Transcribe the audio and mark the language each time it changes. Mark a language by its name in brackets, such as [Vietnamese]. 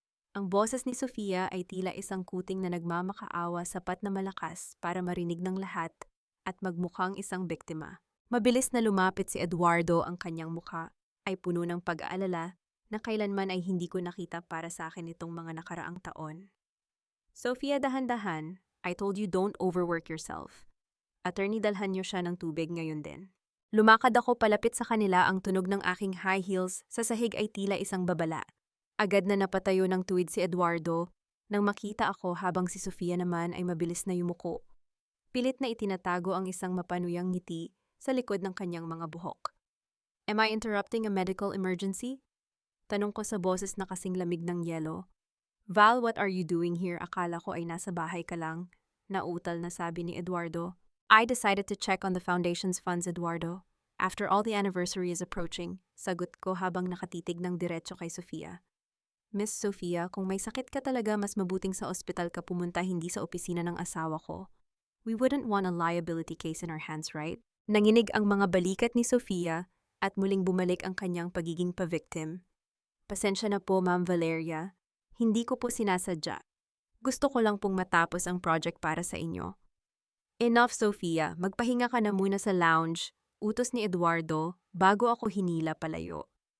[Filipino] Ang boses ni Sofia ay tila isang kuting na nagmamakaawa, sapat na malakas para marinig ng lahat at magmukhang isang biktima. Mabilis na lumapit si Eduardo, ang kanyang mukha ay puno ng pag-aalala na kailanman ay hindi ko nakita para sa akin itong mga nakaraang taon. [English] Sofia, [Filipino] dahan-dahan, [English] I told you don't overwork yourself. [Filipino] Attorney, dalhan niyo siya ng tubig ngayon din. Lumakad ako palapit sa kanila, ang tunog ng aking high heels sa sahig ay tila isang babala. Agad na napatayo ng tuwid si Eduardo nang makita ako habang si Sofia naman ay mabilis na yumuko. Pilit na itinatago ang isang mapanuyang ngiti sa likod ng kanyang mga buhok. [English] Am I interrupting a medical emergency? [Filipino] Tanong ko sa boses na kasing lamig ng yelo. Val, [English] what are you doing here? [Filipino] Akala ko ay nasa bahay ka lang. Nautal na sabi ni Eduardo. [English] I decided to check on the foundation's funds, Eduardo. After all, the anniversary is approaching. [Filipino] Sagot ko habang nakatitig ng diretso kay Sofia. Miss Sofia, kung may sakit ka talaga, mas mabuting sa ospital ka pumunta, hindi sa opisina ng asawa ko. [English] We wouldn't want a liability case in our hands, right? [Filipino] Nanginig ang mga balikat ni Sofia at muling bumalik ang kanyang pagiging pa-victim. Pasensya na po, Ma'am Valeria. Hindi ko po sinasadya. Gusto ko lang pong matapos ang project para sa inyo. [English] Enough, [Filipino] Sofia. Magpahinga ka na muna sa lounge, utos ni Eduardo bago ako hinila palayo.